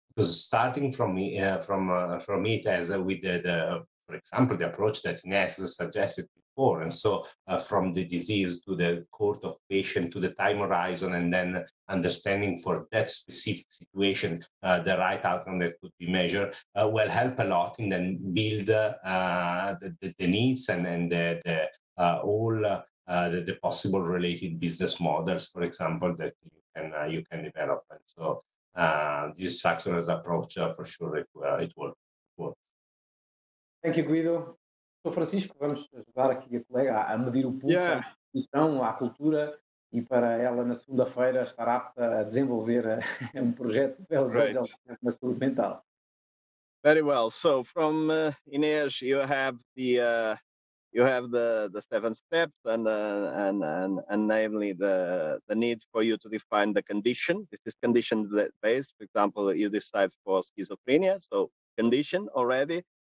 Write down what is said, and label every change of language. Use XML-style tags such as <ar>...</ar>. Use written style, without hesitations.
<en>Because starting from it as with for example, the approach that Ines suggested before, and so from the disease to the cohort of patient to the time horizon, and then understanding for that specific situation the right outcome that could be measured will help a lot in then build the needs and the all the possible related business models, for example, that you can develop. And so this structured approach for sure it works. Thank you, Guido.</en> <pt>Sou Francisco, vamos ajudar aqui a colega a medir o pulso, à instituição, à cultura, e para ela na segunda-feira estar apta a desenvolver um projeto de na saúde mental.</pt> <en>Very well. So from Ines, you have the 7 steps, and namely the need for you to define the condition. This is condition based. For example, you decide for schizophrenia, so condition already.</en>